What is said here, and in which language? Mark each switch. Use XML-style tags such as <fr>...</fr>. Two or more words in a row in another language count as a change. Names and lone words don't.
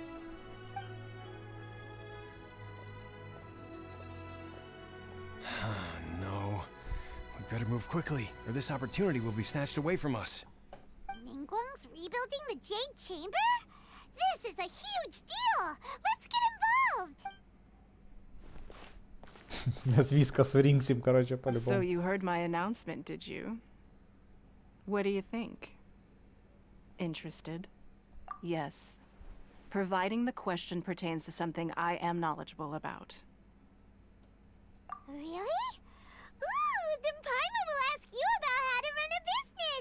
<en>No. We better move quickly, or this opportunity will be snatched away from us. Ningguang's rebuilding the Jade Chamber? This is a huge deal! Let's get involved!</en> <lt>Mes viską surinksim, короче,</lt> <en>So по-любому. you heard my announcement, did you? What do you think? Interested? Yes. Providing the question pertains to something I am knowledgeable about. Really? Ooh, then Parama will ask you about how to run a business!</en>